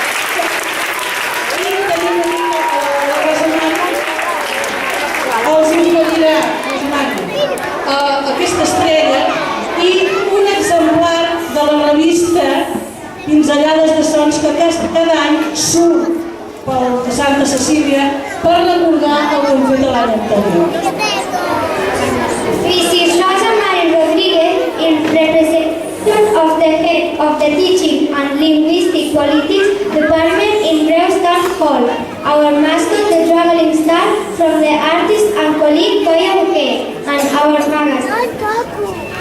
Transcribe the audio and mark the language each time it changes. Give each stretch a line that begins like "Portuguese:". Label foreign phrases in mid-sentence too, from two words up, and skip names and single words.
Catalan: I tenim la Rosamana, els oferirà, aquesta estrella i un exemplar de la revista Pinzellades de Sons que cada any surt pel de Santa Cecília per recordar el que hem fet l'any anterior.
English: Mrs. Rosa Marie Rodriguez, in representation of the head of the Teaching and Linguistic Politics Department in Reus Town Hall, our mascot, the traveling star, from the artist and colleague Coia Roquer, and our magazine.